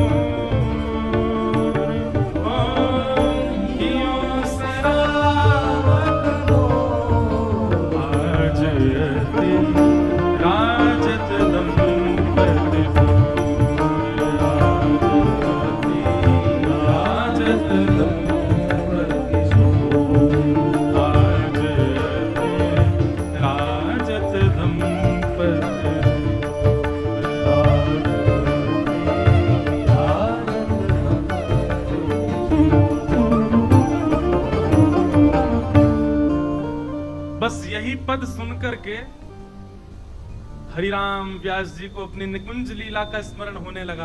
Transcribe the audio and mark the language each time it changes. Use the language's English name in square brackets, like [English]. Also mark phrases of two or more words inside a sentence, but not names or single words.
[Braj] मोर, हियो सिरावत मोर, आज अति राजत दंपति भोर, आज अति राजत दंपति भोर, आज अति राजत दंपति [Hindi] बस यही पद सुनकर के हरिराम व्यास जी को अपनी निकुंज लीला का स्मरण होने लगा।